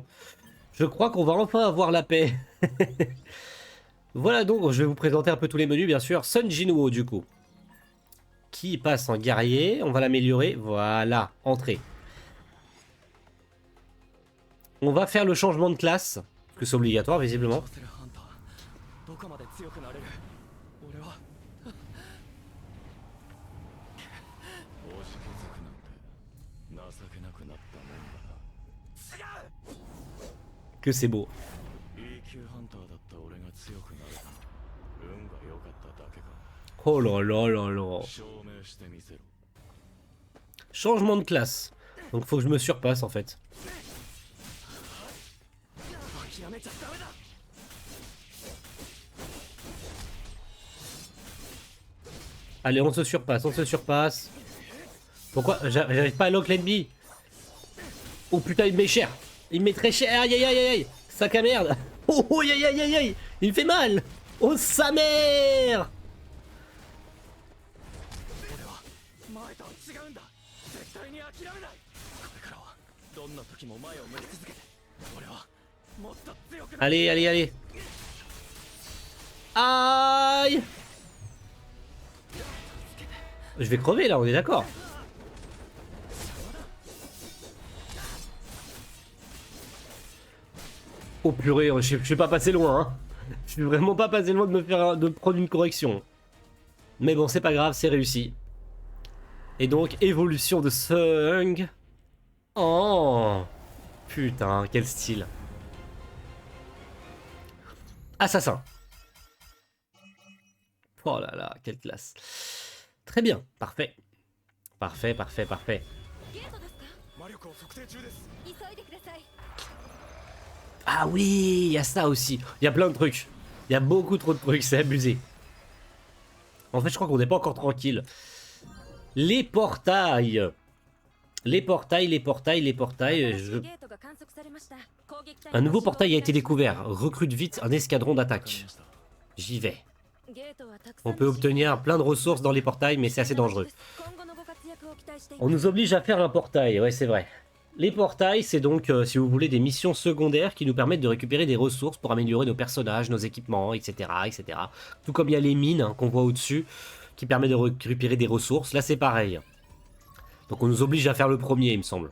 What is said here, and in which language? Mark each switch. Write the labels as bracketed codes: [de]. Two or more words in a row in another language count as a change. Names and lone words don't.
[fr] Je crois qu'on va enfin avoir la paix. Voilà donc, je vais vous présenter un peu tous les menus, bien sûr. Sun Jinwoo, du coup. Qui passe en guerrier, on va l'améliorer. Voilà, entrée. On va faire le changement de classe, parce que c'est obligatoire, visiblement. [ja] 倒せるハンターどこまで強くなれる俺は押し気づくなんて情けなくなったもんだな [fr] Que c'est beau. [ja] E 級ハンターだった俺が強くなれた運が良かっただけか [fr] Oh là là là là. [ja] 証明してみせろ [fr] Changement de classe. Donc faut que je me surpasse, en fait. [ja] 諦めちゃダメだ [fr] Allez, on se surpasse, on se surpasse. Pourquoi j'arrive pas à lock l'ennemi? Oh putain, il me met cher. Il me met très cher. Aïe aïe aïe aïe. Sac à merde. Oh oh, aïe aïe aïe aïe. Il me fait mal. Oh sa mère. [ja] 俺は前とは違うんだ絶対に諦めないこれからはどんな時も前を向き続けて俺はもっと強くなる [fr] Allez, allez, allez. Aïe. Je vais crever là, on est d'accord. Oh purée, je suis pas passé loin. Hein. Je suis vraiment pas passé loin de me faire de prendre une correction. Mais bon, c'est pas grave, c'est réussi. Et donc, évolution de Sung. Oh putain, quel style. Assassin. Oh là là, quelle classe. Très bien, parfait. Parfait, parfait, parfait. [ja] ゲートですか？魔力を測定中です急いでください。 [fr] Ah oui, il y a ça aussi. Il y a plein de trucs. Il y a beaucoup trop de trucs, c'est abusé. En fait, je crois qu'on n'est pas encore tranquille. Les portails. Les portails, les portails, les portails. [ja] ゲートが観測されました。攻撃隊 [fr] Un nouveau portail a été découvert. Recrute vite un escadron [ja] わかり [fr] d'attaque. [ja] ました [fr] J'y vais. [ja] ゲートはたくさん [fr] On peut obtenir plein de ressources dans les portails, mais c'est assez dangereux. [ja] 今後のご活躍を期待してい [fr] On [ja] ます。 [fr] nous oblige à faire un portail, ouais c'est vrai. Les portails, c'est donc, si vous voulez, des missions secondaires qui nous permettent de récupérer des ressources pour améliorer nos personnages, nos équipements, etc. etc. Tout comme il y a les mines hein, qu'on voit au-dessus, qui permettent de récupérer des ressources. Là c'est pareil. Donc on nous oblige à faire le premier, il me semble.